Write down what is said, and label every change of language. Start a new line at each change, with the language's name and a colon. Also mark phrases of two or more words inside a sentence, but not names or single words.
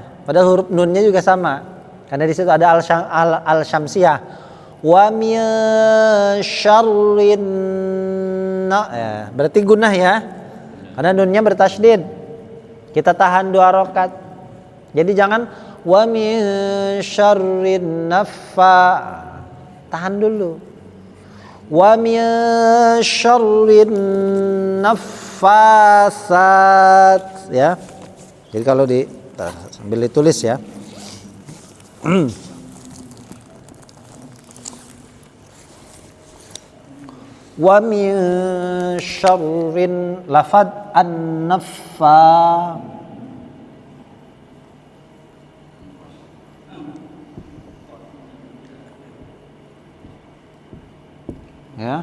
Indonesian: Padahal huruf nunnya juga sama. Karena di situ ada al-syamsiyah.
Arabic: ومن شر
Indonesian: ya, berarti gunnah ya. Karena nunnya bertasydid. Kita tahan 2 rakaat. Jadi jangan
Arabic: ومن شر نفا.
Indonesian: Tahan dulu.
Arabic: ومن شر نفاثات, ya.
Indonesian: Jadi kalau sambil ditulis ya.
Arabic: ومن شر
Indonesian: lafad an-naffa, ya.